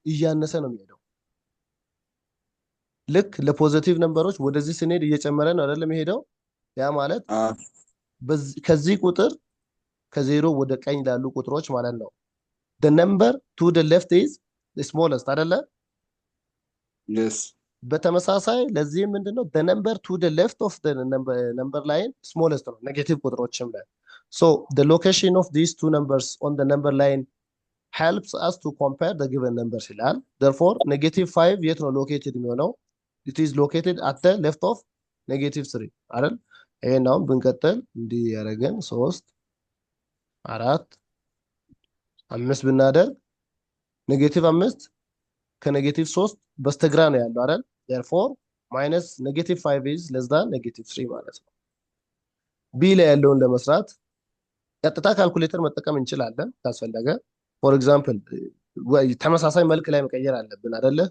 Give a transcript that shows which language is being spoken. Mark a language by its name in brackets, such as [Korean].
[Amharic] እያነሰ ነው የሚሄደው። ልክ ለፖዚቲቭ ነምበሮች ወደዚህ ስንሄድ እየጨመረ ነው አይደለም የሚሄደው። ያ ማለት ከዚህ ቁጥር ከዜሮ ወደ ቀኝ ላሉ ቁጥሮች ማለት ነው [English] the number to the left is the smallest [Amharic] አይደለ? [English] yes [Amharic] በተመሳሳይ ለዚህም ምንድነው [English] the number to the left of the number line smallest [Amharic] ነው ኔጌቲቭ ቁጥሮችም ላይ [English] so the location of these two numbers on the number line helps us to compare the given numbers ይላል። therefore -5 [Amharic] የት ነው [English] located የሚሆነው? it is located at the left of -3 አይደል? [Amharic] ይሄን አሁን ብንቀጥል እንዲህ ያደረገን 3 4 5 ብናደርግ -5 ከ-3 በስተግራ ነው ያለው አይደል? [English] therefore -5 is less than -3 [Amharic] ማለት ነው። ቢ ላይ ያለውን ለመስራት ቀጥታ ካልኩሌተር መጠቀም እንችላለን ካስፈለገ። ፎር ኤግዛምፕል ተመሳሳይ መልክ ላይ መቀየር አለብን አይደለ?